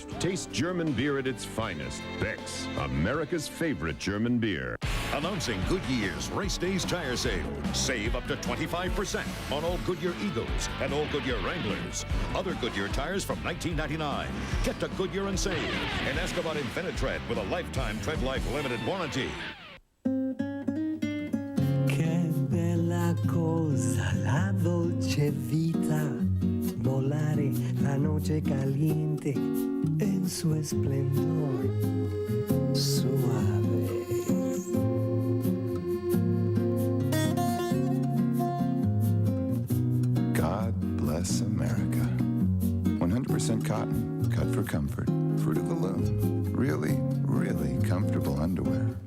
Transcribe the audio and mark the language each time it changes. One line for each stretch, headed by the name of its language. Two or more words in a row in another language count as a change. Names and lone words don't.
English: Taste German beer at its finest. Beck's, America's favorite German beer. Announcing Goodyear's Race Days Tire Sale. Save up to 25% on all Goodyear Eagles and all Goodyear Wranglers. Other Goodyear tires from $19.99. Get to Goodyear and save. And ask about Infinitread with a lifetime Tread Life limited warranty.
Italian: Che bella cosa la dolce vita.
Spanish: Volare la noche caliente en su esplendor suave.
English: God bless America. 100% cotton, cut for comfort. Fruit of the Loom. Really, really comfortable underwear.